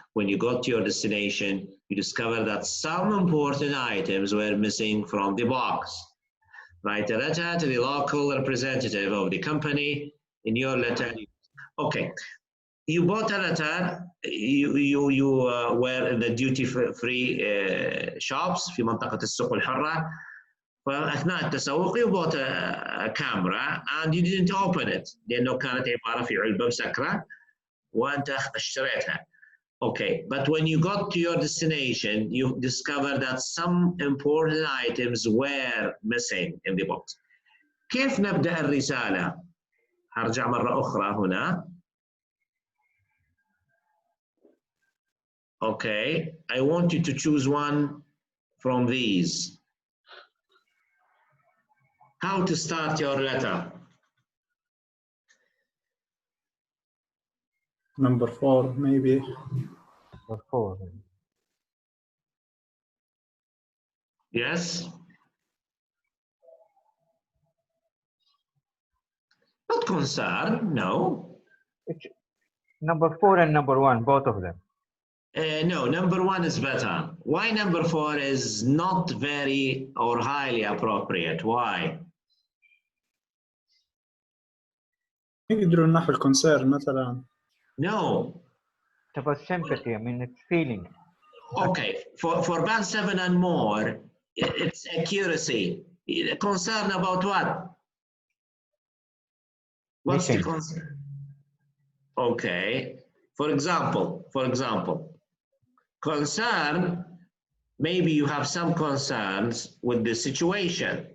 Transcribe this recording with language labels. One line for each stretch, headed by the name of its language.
English: When you got to your destination, you discovered that some important items were missing from the box. Write a letter to the local representative of the company. In your letter, okay, you bought a letter. You were in the duty-free shops
Arabic: في منطقة السوق الحرة. فأثناء التسوق
English: you bought a camera and you didn't open it
Arabic: لأنه كانت عبارة في علبة مسكرة وأنت اشتريتها.
English: Okay, but when you got to your destination, you discovered that some important items were missing in the box.
Arabic: كيف نبدأ الرسالة؟ هرجع مرة أخرى هنا.
English: Okay, I want you to choose one from these. How to start your letter? Number 4, maybe. Number 4. Yes? Not concern, no. It's number 4 and number 1, both of them. No, number 1 is better. Why number 4 is not very or highly appropriate? Why?
Arabic: يقدروا نحو concern مثلا.
English: No. It's about sympathy. I mean, it's feeling. Okay, for band 7 and more, it's accuracy. Concern about what? What's the concern? Okay, for example, concern, maybe you have some concerns with the situation.